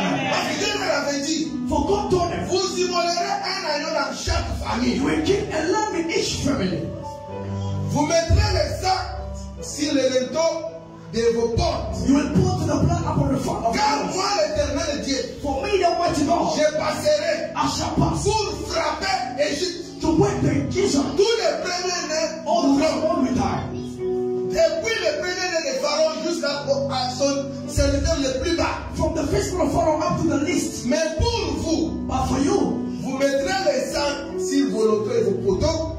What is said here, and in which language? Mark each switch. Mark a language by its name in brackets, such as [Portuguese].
[French] Parce que Dieu leur avait dit, [English] For God told them, [French] vous immolerez un agneau dans chaque famille. [English] you will kill a lamb in each family. [French] Vous mettrez le sang sur les linteaux de vos portes. [English] You will put the blood upon the front of the [French] Car [English] house. [French] moi, l'Éternel Dieu, [English] For me, the mighty God, [French] je passerai [English] I shall pass [French] pour frapper Égypte. [English] to wait the Egypt. [French] Tous les premiers-nés [English] All the [French] mourront. [English] one will die. [French] Depuis le premier-né de Pharaon jusqu'à son serviteur le plus bas. [English] From the firstborn of Pharaoh up to the least. [French] Mais pour vous, [English] But for you, [French] vous mettrez le sang sur vos lotos et vos poteaux.